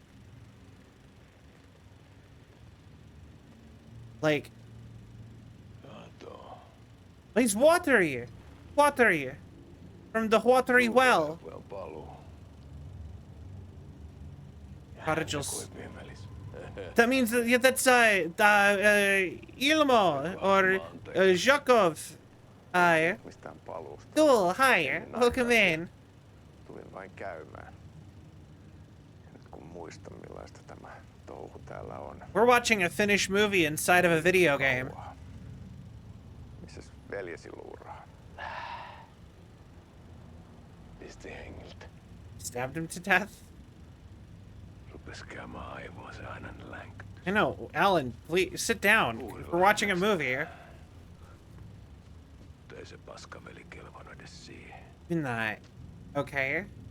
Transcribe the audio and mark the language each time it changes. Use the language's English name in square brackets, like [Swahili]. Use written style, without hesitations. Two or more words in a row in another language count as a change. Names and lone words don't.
[English] Like, he's watery from the watery well. Cottage's. That means that, yeah, that's Ilmo or Zhukov. Hi. Cool. Hi. Welcome in. [Finnish] Tulin vain käymään. Nyt kun muistan millaista tämä touhu täällä on. We're watching a Finnish movie inside of a video game. Missäs veljesi luuraa? Pisti hengiltä. [English] Stabbed him to death. I know, Alan, please sit down. We're watching a movie. Not. Okay.